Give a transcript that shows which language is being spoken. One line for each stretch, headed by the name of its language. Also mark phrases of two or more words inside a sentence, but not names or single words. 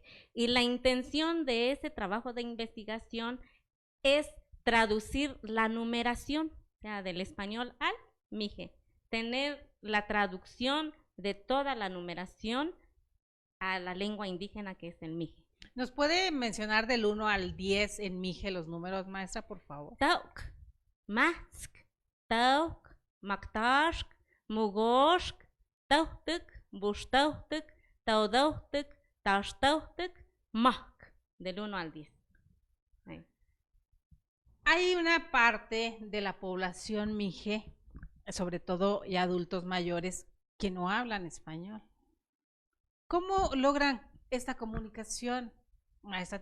Spanish: Y la intención de ese trabajo de investigación es traducir la numeración, o sea, del español al MIGE, tener la traducción de toda la numeración a la lengua indígena que es el MIGE. ¿Nos puede mencionar del 1 al 10 en MIGE los números, maestra, por favor?
Coatlán Mixe: Tauk, Mask, Tauk, Maktarsk, Mugosk, Tautuk, Bustautuk, Taudautuk, Tastautuk, Mak,
Spanish: del 1 al 10. Ahí. Hay una parte de la población MIGE, sobre todo ya adultos mayores, que no hablan español. ¿Cómo logran esta comunicación, maestra?